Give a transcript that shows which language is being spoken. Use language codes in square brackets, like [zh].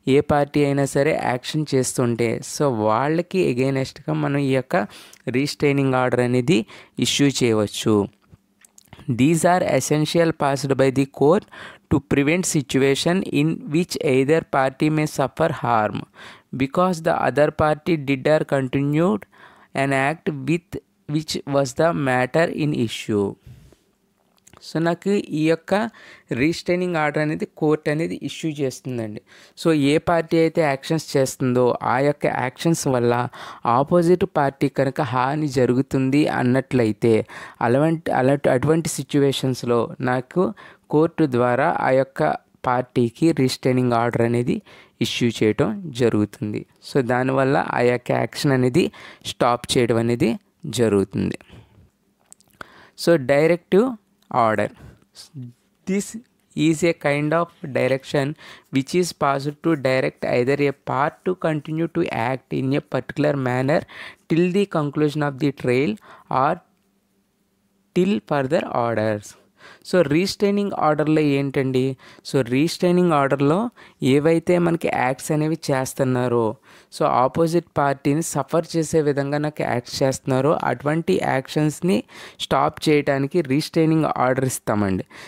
[te] Party అయినా సరే action చేస్తుంటే సో వాళ్ళకి ఎగైనెస్ట్గా మనం ఈ యొక్క రీస్ట్రైనింగ్ ఆర్డర్ అనేది ఇష్యూ చేయవచ్చు. [en] These are essential passed by the court to prevent situation in which either party may suffer harm because the other party did or continued an act with which was the matter in issue. [te] So నాకు ఈ యొక్క restraining order అనేది court అనేది issue చేస్తుందండి. So ఏ party అయితే actions చేస్తుందో ఆ యొక్క యాక్షన్స్ వల్ల ఆపోజిట్ పార్టీ కనుక హాని జరుగుతుంది అన్నట్లయితే అటువంటి సిచ్యువేషన్స్లో నాకు కోర్టు ద్వారా ఆ యొక్క పార్టీకి రీస్ట్రైనింగ్ ఆర్డర్ అనేది ఇష్యూ చేయడం జరుగుతుంది. సో దానివల్ల ఆ యొక్క యాక్షన్ అనేది స్టాప్ చేయడం అనేది జరుగుతుంది. [en] So directive order. This is a kind of direction which is passed to direct either a part to continue to act in a particular manner till the conclusion of the trial or till further orders. [te] So restraining ఆర్డర్లో ఏంటండి, so restraining ఆర్డర్లో ఏవైతే మనకి acts అనేవి చేస్తున్నారో so opposite పార్టీని suffer చేసే విధంగా నాకు యాక్ట్స్ చేస్తున్నారో అటువంటి యాక్షన్స్ని స్టాప్ చేయడానికి రీస్ట్రైనింగ్ ఆర్డర్ ఇస్తామండి.